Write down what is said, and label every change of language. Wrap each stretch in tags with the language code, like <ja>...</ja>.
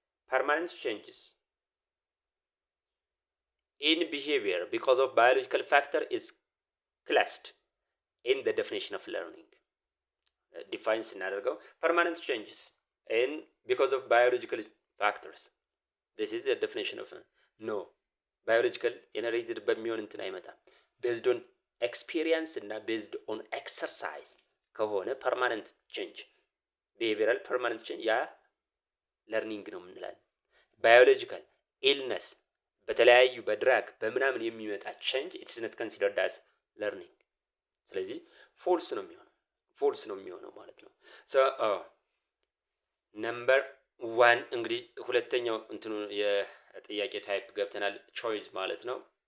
<en>permanent changes in behavior because of biological factor is classed in the definition of learning. Define ስናደርገው permanent changes in because of biological factors. This is the definition of no biological inherited</en> <am>በሚሆን እንትን አይመጣም።</am> <en>based on</en> <am>ኤክስፒሪየንስ እና ቤዝድ ኦን ኤክሰርሳይዝ ከሆነ ፐርማነንት ቼንጅ ቢሄቪራል ፐርማነንት ቼንጅ ያ ለርኒንግ ነው የምንላለን። ባዮሎጂካል ኢልነስ በተለያዩ በድራግ በምናምን የሚመጣ ቼንጅ</am> <en>ኢትስ ኖት ኮንሲደርድ አስ ለርኒንግ።</en> <am>ስለዚህ ፎልስ ነው የሚሆነው ማለት ነው። ሶ ነምበር 1 እንግዲህ ሁለተኛው እንትኑ የጥያቄ ታይፕ ገብተናል። ቾይዝ ማለት ነው።</am>